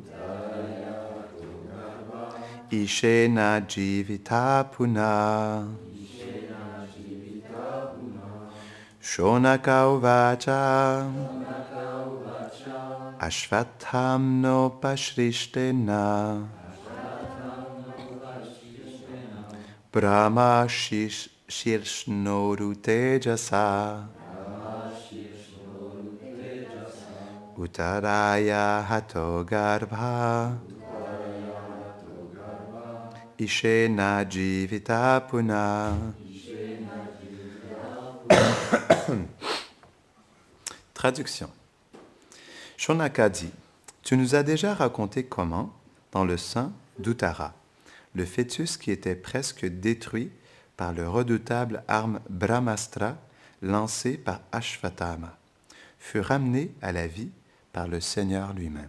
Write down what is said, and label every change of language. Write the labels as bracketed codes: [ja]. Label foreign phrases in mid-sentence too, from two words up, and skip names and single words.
[sa] Ishena Jivita Puna Shonaka Uvacha Ashvatham Pasrishtena Brahma Shirshnoru Tejasa Uttaraya Hato Garbha Ishena Jivita Puna. [fr] Traduction. Shonaka dit, tu nous as déjà raconté comment, dans le sein d'Uttara, le fœtus qui était presque détruit par le redoutable arme Brahmastra lancée par Ashvatthama, fut ramené à la vie par le Seigneur lui-même.